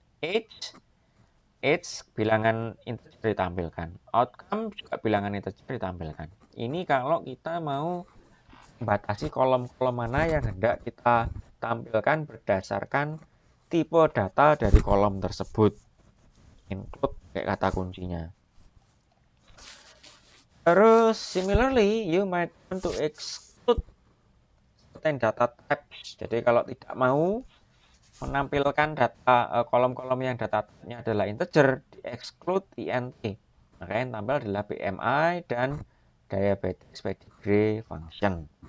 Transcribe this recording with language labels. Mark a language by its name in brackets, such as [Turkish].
[Indonesian] Age bilangan integer ditampilkan. Outcome juga bilangan integer ditampilkan. Ini kalau kita mau membatasi kolom-kolom mana yang hendak kita tampilkan berdasarkan tipe data dari kolom tersebut. Include kayak kata kuncinya. Terus [English] similarly, you might want to exclude certain data types. [Indonesian] Jadi kalau tidak mau menampilkan data kolom-kolom yang data type-nya adalah integer, di exclude int. Maka yang tampil adalah BMI dan diabetes pedigree function.